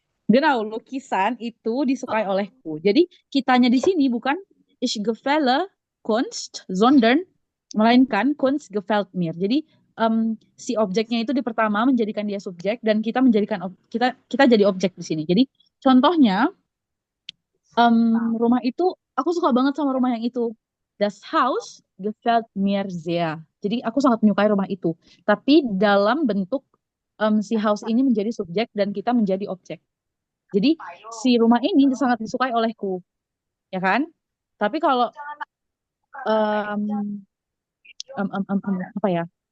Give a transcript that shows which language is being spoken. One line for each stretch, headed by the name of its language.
Indonesian: Genau, lukisan itu disukai olehku. Jadi kitanya di sini bukan
German: ich gefalle Kunst,
Indonesian: sondern melainkan
German: Kunst gefällt mir.
Indonesian: Jadi si objeknya itu di pertama menjadikan dia subjek dan kita menjadikan kita jadi objek di sini. Jadi contohnya rumah itu aku suka banget sama rumah yang itu.
German: Das Haus gefällt mir sehr.
Indonesian: Jadi aku sangat menyukai rumah itu. Tapi dalam bentuk si house ini menjadi subjek dan kita menjadi objek. Jadi si rumah ini sangat disukai olehku, ya kan? Tapi kalau apa ya?